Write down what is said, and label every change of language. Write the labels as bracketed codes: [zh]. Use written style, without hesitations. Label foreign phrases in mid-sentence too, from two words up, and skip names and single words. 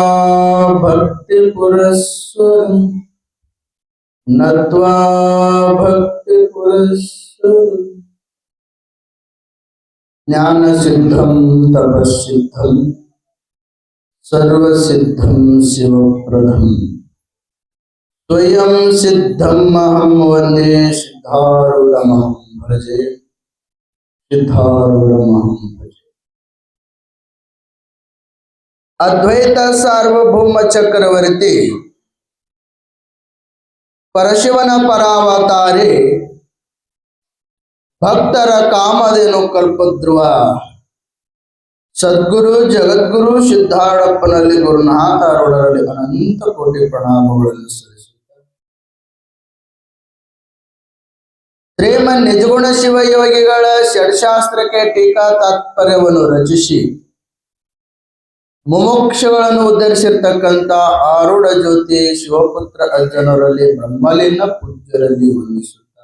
[sa] भक्तिपुरस्सरं नत्वा भक्तिपुरस्सरं ज्ञानसिद्धं तपस्सिद्धं सर्वसिद्धं शिवप्रदं स्वयं सिद्धम् अहं वन्दे सिद्धारूढमहं भजे सिद्धारूढमहं भजे। [kn] ಅದ್ವೈತ ಸಾರ್ವಭೌಮ ಚಕ್ರವರ್ತಿ ಪರಶಿವನ ಪರಾವತಾರಿ ಭಕ್ತರ ಕಾಮಧೇನು ಕಲ್ಪಧ್ರುವ ಸದ್ಗುರು ಜಗದ್ಗುರು ಸಿದ್ಧಾರೂಢಪ್ಪನಲ್ಲಿ ಗುರುನಾಥಾರೂಢರಲ್ಲಿ ಅನಂತ ಕೋಟಿ ಪ್ರಣಾಮಗಳನ್ನು ಸಲ್ಲಿಸುತ್ತಾರೆ. ಶ್ರೀಮನ್ ನಿಜಗುಣ ಶಿವಯೋಗಿಗಳ ಷಡ್ಶಾಸ್ತ್ರಕ್ಕೆ ಟೀಕಾ ತಾತ್ಪರ್ಯವನ್ನು ರಚಿಸಿ ಮುಮುಕ್ಷುಗಳನ್ನು ಉದ್ಧರಿಸಿರ್ತಕ್ಕಂಥ ಆರೂಢ ಜ್ಯೋತಿ ಶಿವಪುತ್ರ ಅಜ್ಜನವರಲ್ಲಿ ಬ್ರಹ್ಮಲಿಂಗ ಪೂಜ್ಯರಲ್ಲಿ ವಂದಿಸುತ್ತಾರೆ.